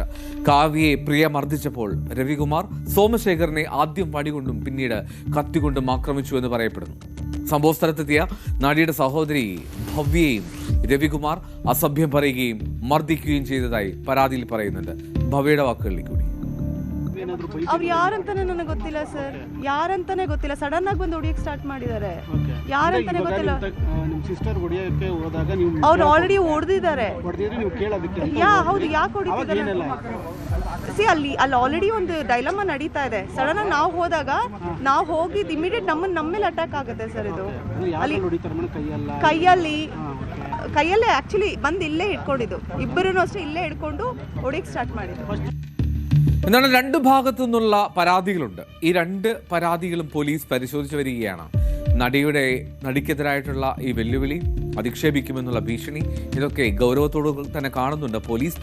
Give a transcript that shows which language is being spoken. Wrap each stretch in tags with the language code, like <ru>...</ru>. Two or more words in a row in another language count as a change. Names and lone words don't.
<ml>കാവ്യയെ പ്രിയ മർദ്ദിച്ചപ്പോൾ രവികുമാർ സോമശേഖരനെ ആദ്യം വടികൊണ്ടും പിന്നീട് കത്തികൊണ്ടും ആക്രമിച്ചു എന്ന് പറയപ്പെടുന്നു. സംഭവ സ്ഥലത്തെത്തിയ നടിയുടെ സഹോദരി ഭവ്യയെയും രവികുമാർ അസഭ്യം പറയുകയും മർദ്ദിക്കുകയും ചെയ്തതായി പരാതിയിൽ പറയുന്നുണ്ട്. ഭവ്യയുടെ വാക്കുകളിലേക്ക് കൂടി.</ml> <kn>ಅವ್ರು ಯಾರಂತಾನೆ ನನಗೆ ಗೊತ್ತಿಲ್ಲ ಸರ್, ಯಾರಂತಾನೆ ಗೊತ್ತಿಲ್ಲ. ಸಡನ್ ಆಗಿ ಬಂದು ಹೊಡಿಯಕ್ಕೆ ಸ್ಟಾರ್ಟ್ ಮಾಡಿದ್ದಾರೆ. ಯಾರಂತಾನೆ ಗೊತ್ತಿಲ್ಲ. ನಿಮ್ಮ ಸಿಸ್ಟರ್ ಹೊಡಿಯಕ್ಕೆ ಹೋದಾಗ ನೀವು ಅವ್ರು ಆಲ್ರೆಡಿ ಹೊಡೆದಿದ್ದಾರೆ. ನೀವು ಕೇಳೋದಕ್ಕೆ ಹೌದು, ಯಾಕೆ ಹೊಡಿತಿದ್ದಾರೆ? ಅಲ್ಲಿ ಆಲ್ರೆಡಿ ಒಂದು ಡೈಲಮಾ ನಡೀತಾ ಇದೆ. ಸಡನ್ ಆಗಿ ನಾವು ಹೋದಾಗ ನಾವು ಹೋಗಿದ್ದು ಇಮಿಡಿಯೇಟ್ ನಮ್ಮ ಮೇಲೆ ಅಟ್ಯಾಕ್ ಆಗುತ್ತೆ ಸರ್. ಇದು ಅಲ್ಲಿ ಕೈಯಲ್ಲೇ ಆಕ್ಚುಲಿ ಬಂದು ಇಲ್ಲೇ ಹಿಡ್ಕೊಂಡಿದ್ದು. ಇಬ್ಬರೂ ಅಷ್ಟೇ ಇಲ್ಲೇ ಹಿಡ್ಕೊಂಡು ಹೊಡಿಯಕ್ಕೆ ಸ್ಟಾರ್ಟ್ ಮಾಡಿದ್ದು.</kn> <ml>എന്നാൽ 2 ഭാഗത്തു നിന്നുള്ള പരാതികളുണ്ട്. ഈ 2 പരാതികളും പോലീസ് പരിശോധിച്ചു വരികയാണ്. നടിക്കെതിരായിട്ടുള്ള ഈ വെല്ലുവിളി, അധിക്ഷേപിക്കുമെന്നുള്ള ഭീഷണി, ഇതൊക്കെ ഗൗരവത്തോടു തന്നെ കാണുന്നുണ്ട് പോലീസ്.</ml>